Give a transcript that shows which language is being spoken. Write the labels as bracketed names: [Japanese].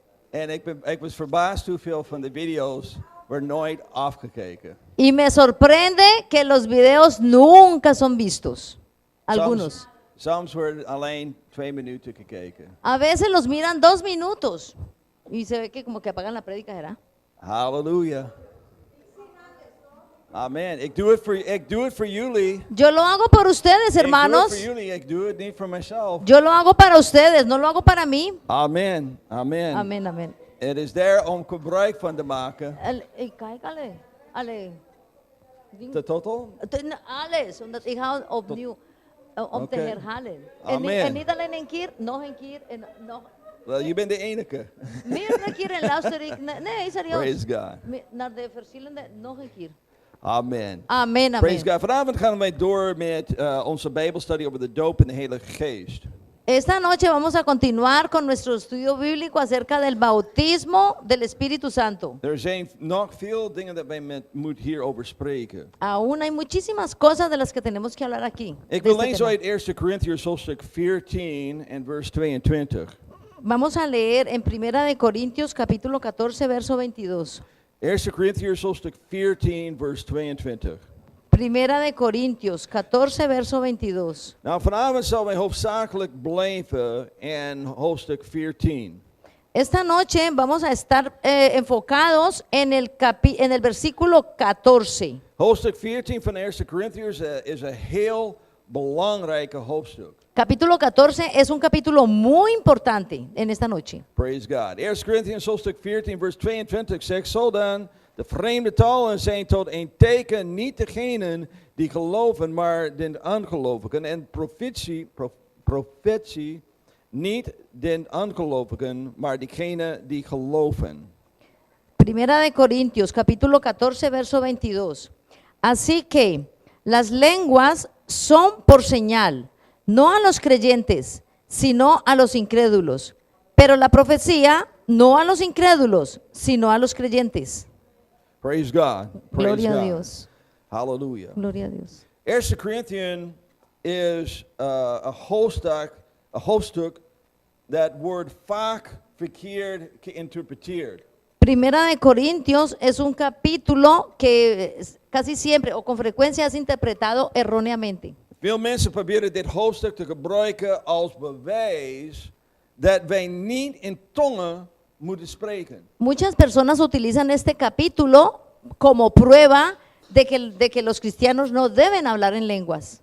[Dutch] En ik was verbaasd hoeveel van de video's worden nooit afgekeken. [Spanish] Y me sorprende que los videos nunca son vistos. Algunos. [Dutch] Soms worden alleen 2 minuten gekeken. [Spanish] A veces los miran 2 minutos. Y se ve que como que apagan la prédica, ¿verdad? Halleluja. Amen. [Dutch] Ik doe het voor jullie. [Spanish] Yo lo hago por ustedes, hermanos. [Dutch] Ik doe het voor jullie. Ik doe het niet voor mezelf. [Spanish] Yo lo hago para ustedes, no lo hago para mí. Amen. Amen. Amén, amén. [Dutch] Het is daar om gebruik van te maken. Kijk, alle. [Spanish] De total? [Dutch] Alles, omdat ik hou opnieuw om te herhalen. Amen. En niet alleen een keer, nog een keer en nog. Wel, je bent de enige. Meerdere keren luister ik. Nee, serieus. [English] Praise God. [Dutch] Naar de verschillende, nog een keer. Amen. Amen, amen. [English] Praise God. [Dutch] Vanavond gaan wij door met onze Bijbelstudie over de doop in de Heilige Geest. [Spanish] Esta noche vamos a continuar con nuestro estudio bíblico acerca del bautismo del Espíritu Santo. [Dutch] Er zijn nog veel dingen dat wij moeten hierover spreken. [Spanish] Aún hay muchísimas cosas de las que tenemos que hablar aquí. [Dutch] Ik wil lezen uit 1 Corinthians hoofdstuk 14 en vers 22. [Spanish] Vamos a leer en Primera de Corintios capítulo 14 verso 22. [Dutch] 1 Corinthians hoofdstuk 14 vers 22. [Spanish] Primera de Corintios 14 verso 22. [Dutch] Nou, vanavond zal wij hoofdzakelijk blijven in hoofdstuk 14. [Spanish] Esta noche vamos a estar enfocados en el versículo 14. [Dutch] Hoofdstuk 14 van 1 Corinthians is een heel belangrijke hoofdstuk. [Spanish] Capítulo 14 es un capítulo muy importante en esta noche. [English] Praise God. [Dutch] 1 Corinthians hoofdstuk 14 vers 22 zegt zo dan: de vreemde talen zijn tot een teken niet degenen die geloven, maar den ongelovigen. En profetie niet den ongelovigen, maar diegenen die geloven. [Spanish] Primera de Corintios, capítulo 14, verso 22. Así que las lenguas son por señal, no a los creyentes, sino a los incrédulos. Pero la profecía no a los incrédulos, sino a los creyentes. [English] Praise God. Praise [Spanish] Gloria [English] God. [Spanish] a Dios. Hallelujah. Gloria a Dios. [Dutch] 1 Corinthians is een hoofdstuk dat wordt vaak verkeerd geïnterpreteerd. [Spanish] Primera de Corintios es un capítulo que casi siempre o con frecuencia es interpretado erróneamente. [Dutch] Veel mensen proberen dit hoofdstuk te gebruiken als bewijs dat wij niet in tongen moeten spreken. [Spanish] Muchas personas utilizan este capítulo como prueba de que los cristianos no deben hablar en lenguas.